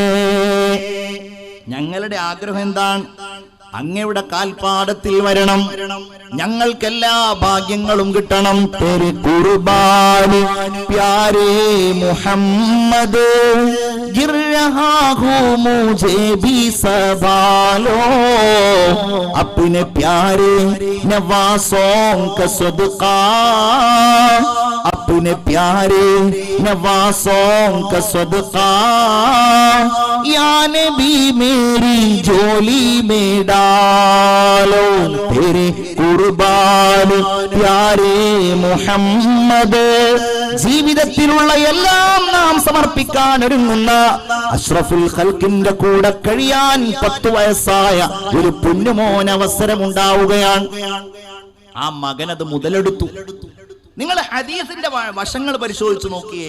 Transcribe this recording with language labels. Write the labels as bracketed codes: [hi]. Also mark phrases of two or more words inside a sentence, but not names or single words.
[ml] ഞങ്ങളുടെ ആഗ്രഹം എന്താണ്? അങ്ങയുടെ കാൽപ്പാടത്തിൽ വരണം, ഞങ്ങൾക്കെല്ലാ ഭാഗ്യങ്ങളും കിട്ടണം. [hi] तेरे क़ुर्बानी प्यारे मुहम्मद, गिर रहा हूँ മുझे भी संभालो, अपने प्यारे नवासों का सदका, अपने प्यारे नवासों का सदका, या नबी मेरी झोली में डालो, तेरे कुर्बान प्यारे മുഹമ്മദ്. [ml] ജീവിതത്തിലുള്ള എല്ലാം നാം സമർപ്പിക്കാൻ ഒരുങ്ങുന്ന അഷ്റഫുൽ ഖൽഖിന്റെ കൂടെ കഴിയാൻ 10 വയസ്സായ ഒരു പൊന്നുമോൻ അവസരമുണ്ടാവുകയാണ്. ആ മകൻ അത് മുതലെടുത്തു. നിങ്ങൾ ഹദീസിന്റെ വശങ്ങൾ പരിശോധിച്ചു നോക്കിയേ.